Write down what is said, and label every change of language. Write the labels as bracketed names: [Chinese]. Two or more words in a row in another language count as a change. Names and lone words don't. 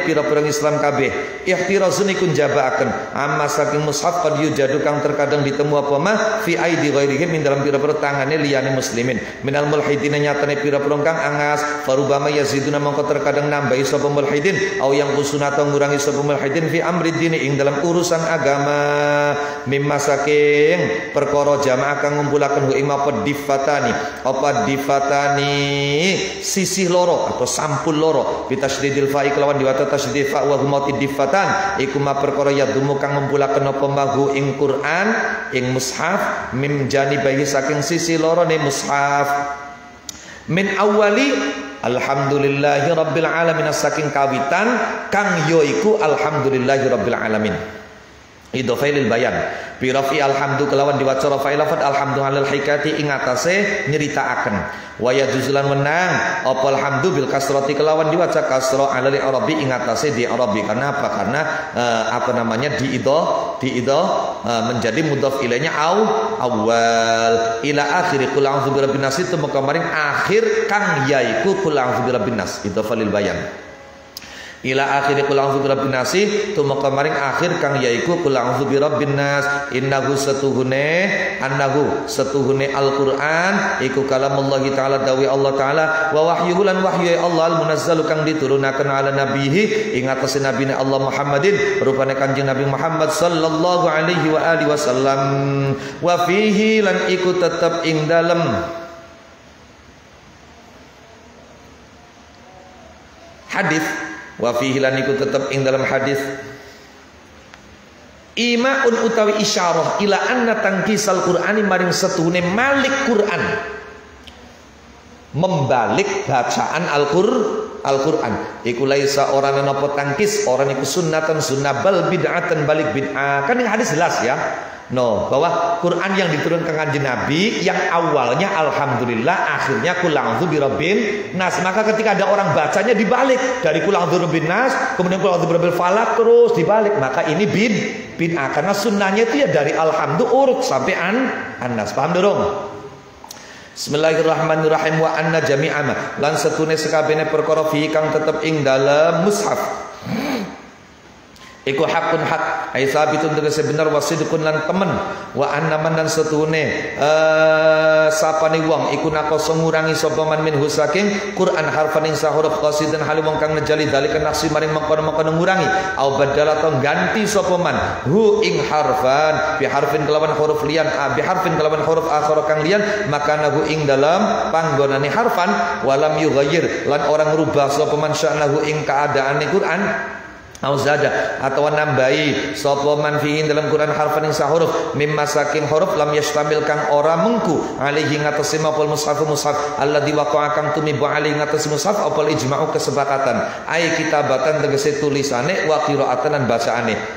[Javanese] pira-pira Islam kabeh ihtirazun ikun jabaaken amma saking mushaf [Arabic] qad yujadu [Javanese] kang terkadang ditemu apa mah [Arabic] fi aidi ghairihim [Javanese] min dalam pira-pira tangane liyane muslimin [Arabic] minal mulhidin [Javanese] nyatane pira-pira kang angas [Arabic] farubama yaziduna [Javanese] mongko terkadang nambahi sapa mulhidin au yang usunata ngurangi sapa mulhidin [Arabic] fi amri dini [Javanese] ing dalam urusan agama mimma saking perkara jamaah kang ngumpulaken ing apa difatani sisi loro atau sampul loro bitasydidil fa'i kelawan diwaca tasydid fa wa huma difatan iku ma perkara yadumu kang ngumpulaken apa mahu ing Quran ing mushaf mim janibahi saking sisi loro ne mushaf [Arabic] min awali alhamdulillahi rabbil alamin [Javanese] saking kawitan kang yoiku [Arabic] alhamdulillahi rabbil alamin [Javanese] idhofailil bayan birafi alhamdu kelawan diwaca rafai lafad alhamdu [Arabic] alal hikati [Javanese] ing atase nyeritaaken [Arabic] wa yajuzulan [Javanese] menang apa alhamdu [Arabic] bil kasrati [Javanese] kelawan diwaca kasra [Arabic] alal arabi [Javanese] ing atase di arabi karena apa karena menjadi mudhaf ilainya awal ila akhir [Arabic] qul a'udzu birabbin nas [Javanese] itu kemarin akhir kang yaiku [Arabic] qul a'udzu birabbin nas [Javanese] idhofalil bayan ila akhir [Arabic] qul a'udzu birabbin nas [Javanese] tuma kamaring akhir kang yaiku [Arabic] qul a'udzu birabbin nas [Javanese] annahu satuhune Al-Qur'an iku kalamullah taala dawi Allah taala [Arabic] wa wahyuhu [Javanese] lan wahyu Allah al-munazzalu kang diturunaken [Arabic] ala nabihi [Javanese] ing atase nabine Allah Muhammadin rupane Kanjeng Nabi Muhammad [Arabic] sallallahu alaihi wa alihi wasallam wa fihi [Javanese] lan iku tetep ing dalem hadis [Arabic] wa fihi [Javanese] lan iku tetep ing dalam hadis imaun utawi isyarah ila anna tangkisal qur'ani maring setuhune malik Quran membalik [Indonesian] bacaan Al-Qur'an iku laisa orang napa tangkis orang iku [Arabic] sunnatan sunnah bal bid'atan [Indonesian] balik bid'ah kan yang hadis jelas ya bahwa Quran yang diturunkan Kanjeng Nabi yang awalnya alhamdulillah akhirnya [Arabic] qul a'udzu birabbin nas [Indonesian] maka ketika ada orang bacanya dibalik dari [Arabic] qul a'udzu birabbin nas [Indonesian] kemudian [Arabic] qul a'udzu birabbil falaq [Indonesian] terus dibalik maka ini bid'ah karena sunnahnya itu ya dari alhamdu urut sampai an-nas paham dorong. [Javanese] Bismillahirrahmanirrahim [Arabic] wa anna jami'a [Javanese] lan setune sekabehane perkara fi kang tetep ing dalam mushaf iku hakun hak [Arabic] ai sabitun [Javanese] tegese bener wasidqun lan temen wa annaman dan setune sapane wong iku naqasa ngurangi sapa man minhu saking Quran harfan ing sahuruf qasidan hal wong kang ngejali dalika nafsi maring mengkono-mengkono ngurangi au badal atau ganti sapa man hu ing harfan [Arabic] bi harfin [Javanese] kelawan huruf liyan [Arabic] bi harfin [Javanese] kelawan huruf akhir kang liyan maka nahu ing dalam panggonane harfan [Arabic] walam yughayyir [Javanese] lan orang rubah sapa man sya'nahu ing keadaane Quran auzada atau nambahi sapa man fihi dalam Quran harfan ing sahuruf mimma saking huruf [Arabic] lam yastamil [Javanese] kang ora mengku alaihi ngatasi mapul mushaf [Arabic] alladzi waqa'a [Javanese] kang tumibu alaihi ngatasi mushaf apal ijma'u kesepakatan [Arabic] ai kitabatan [Javanese] tegese tulisane [Arabic] wa qira'atan [Javanese] lan bacaane